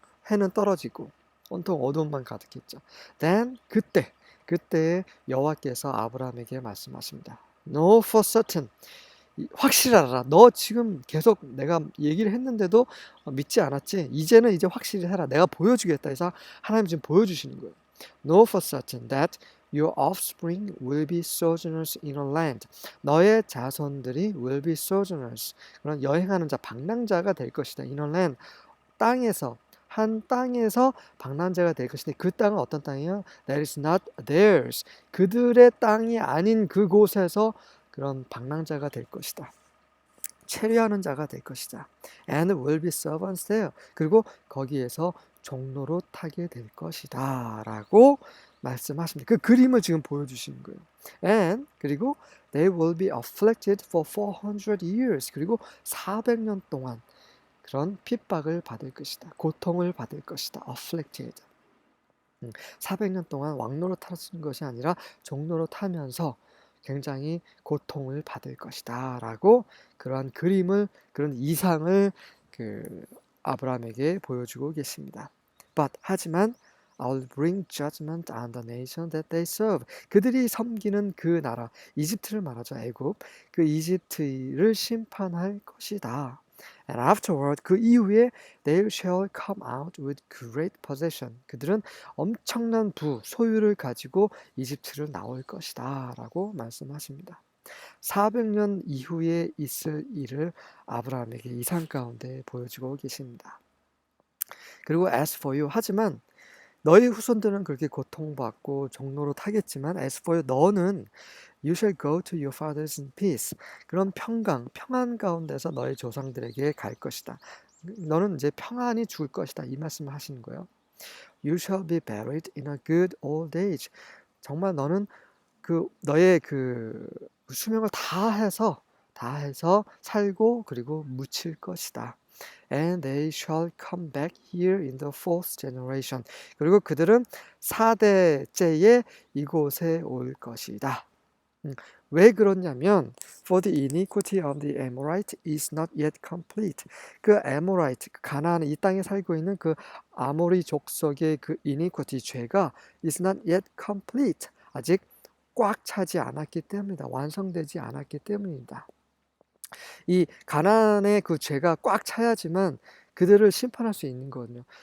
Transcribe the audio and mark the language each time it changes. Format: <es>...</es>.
<ko>해는 떨어지고 온통 어두움만 가득했죠. Then 그때 여호와께서 아브라함에게 말씀하십니다.</ko> <en>Know for certain.</en> <ko>확실하라. 너 지금 계속 내가 얘기를 했는데도 믿지 않았지? 이제는 확실히 해라. 내가 보여주겠다 해서 하나님 지금 보여주시는 거예요.</ko> <en>Know for certain that your offspring will be sojourners in a land.</en> <ko>너의 자손들이</ko> <en>will be sojourners.</en> <ko>그런 여행하는 자, 방랑자가 될 것이다.</ko> <en>In a land.</en> <ko>땅에서 한 땅에서 방랑자가 될 것인데 그 땅은 어떤 땅이에요?</ko> <en>That is not theirs.</en> <ko>그들의 땅이 아닌 그곳에서 그런 방랑자가 될 것이다. 체류하는 자가 될 것이다.</ko> <en>And will be servants there.</en> <ko>그리고 거기에서 종로로 타게 될 것이다. 라고 말씀하십니다. 그 그림을 지금 보여주시는 거예요.</ko> <en>And</en> <ko>그리고</ko> <en>they will be afflicted for 400 years.</en> <ko>그리고 400년 동안 그런 핍박을 받을 것이다. 고통을 받을 것이다. afflicted. 400년 동안 왕노로 타는 것이 아니라 종로로 타면서 굉장히 고통을 받을 것이다 라고 그러한 그림을, 그런 이상을 그 아브라함에게 보여주고 계십니다. 하지만</ko> <en>I'll bring judgment on the nation that they serve.</en> <ko>그들이 섬기는 그 나라, 이집트를 말하죠. 애굽. 그 이집트를 심판할 것이다.</ko> <en>And afterward,</en> <ko>그 이후에</ko> <en>they shall come out with great possession.</en> <ko>그들은 엄청난 소유를 가지고 이집트를 나올 것이다 라고 말씀하십니다. 400년 이후에 있을 일을 아브라함에게 이상 가운데 보여주고 계십니다. 그리고</ko> <en>as for you,</en> <ko>하지만 너희 후손들은 그렇게 고통받고 종로로 타겠지만</ko> <en>as for you,</en> <ko>너는</ko> <en>You shall go to your fathers in peace.</en> <ko>그런 평안 가운데서 너희 조상들에게 갈 것이다. 너는 이제 평안히 죽을 것이다. 이 말씀을 하시는 거예요.</ko> <en>You shall be buried in a good old age.</en> <ko>정말 너는 너의 수명을 다 해서 살고 그리고 묻힐 것이다.</ko> <en>And they shall come back here in the fourth generation.</en> <ko>그리고 그들은 4대째에 이곳에 올 것이다. 왜 그러냐면</ko> <en>For the iniquity of the Amorite is not yet complete.</en> <ko>그 Amorite, 가나안 이 땅에 살고 있는 그 아모리 족속의 그 iniquity, 죄가</ko> <en>is not yet complete.</en> <ko>아직 꽉 차지 않았기 때문이다. 완성되지 않았기 때문이다. 이 가나안의 그 죄가 꽉 차야지만 그들을 심판할 수 있는 거거든요.</ko>